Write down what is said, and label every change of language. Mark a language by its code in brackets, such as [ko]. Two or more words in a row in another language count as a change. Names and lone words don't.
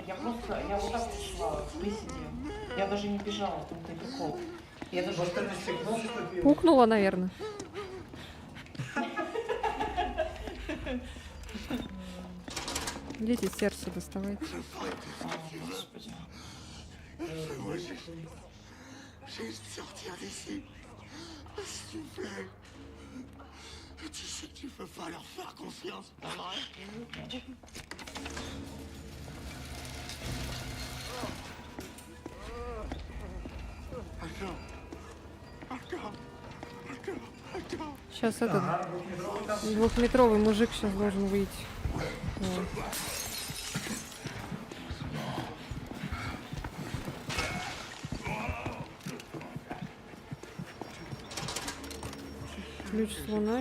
[ru] Я вот так вот шла в приседе. Я даже не бежала, в том-то и прикол. Я даже... Может, она сигнал вступила? Пукнула, наверное. Идите сердце доставайте. А, господи. [fr] J'ai envie de sortir d'ici. S'il te plaît. Tu sais que tu peux pas leur faire confiance, pas vrai? [ru] Сейчас этот Ага, двухметровый там. двухметровый мужик сейчас должен выйти. Вот. Ключ с луной.